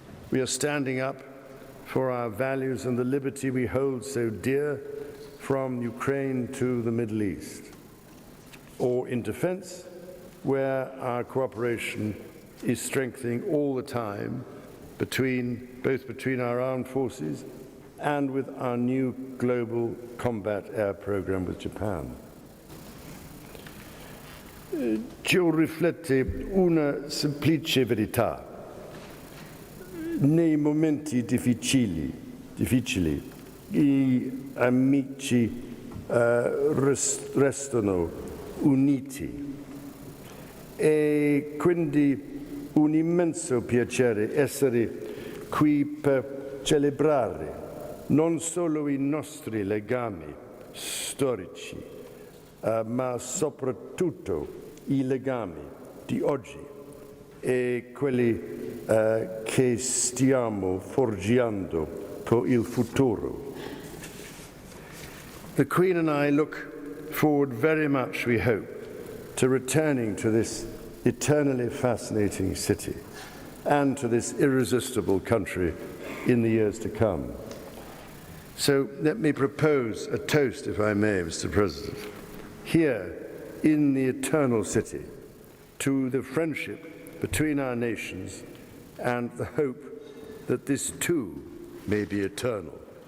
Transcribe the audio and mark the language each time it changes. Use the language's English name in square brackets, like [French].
[English] We are standing up for our values and the liberty we hold so dear, from Ukraine to the Middle East, or in defense, where our cooperation is strengthening all the time, both between our armed forces and with our new global combat air program with Japan. [Italian] Ciò riflette una semplice verità. Nei momenti difficili, gli amici restano uniti. E quindi un immenso piacere essere qui per celebrare non solo i nostri legami storici, ma soprattutto i legami di oggi e quelli che stiamo forgiando per il futuro. [English] The Queen and I look forward very much, we hope, to returning to this eternally fascinating city and to this irresistible country in the years to come. So let me propose a toast, if I may, Mr. President, here in the eternal city, to the friendship between our nations and the hope that this too may be eternal.